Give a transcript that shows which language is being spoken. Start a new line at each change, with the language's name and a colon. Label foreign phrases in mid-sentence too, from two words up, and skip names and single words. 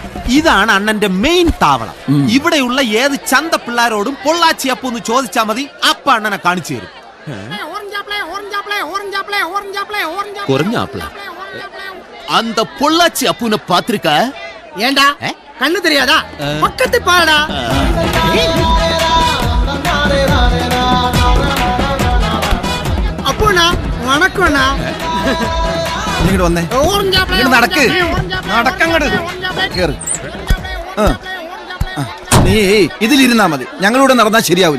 Malayalam: ഇതാണ് അണ്ണന്റെ മെയിൻ താവളം. ഇവിടെയുള്ള ഏത് ചന്ത പിള്ളാരോടും പൊള്ളാച്ചി അപ്പു എന്ന് ചോദിച്ചാ മതി, അപ്പ അണ്ണനെ കാണിച്ചു തരും.
Tamil: அந்த பொள்ளாச்சி அப்புன பாத்திருக்க? ஏண்டா கண்ணு தெரியாதா? பக்கத்து பாடா. அப்புண்ணா வணக்கண்ணா.
Malayalam: ഇങ്ങോട്ട് വന്നേ, ഇങ്ങോട്ട് നടക്ക്, നടക്കങ്ങട് കേറ്. നീ ഇതിലിരുന്നാ മതി, ഞങ്ങളിവിടെ നടന്നാ ശരിയാവില്ല.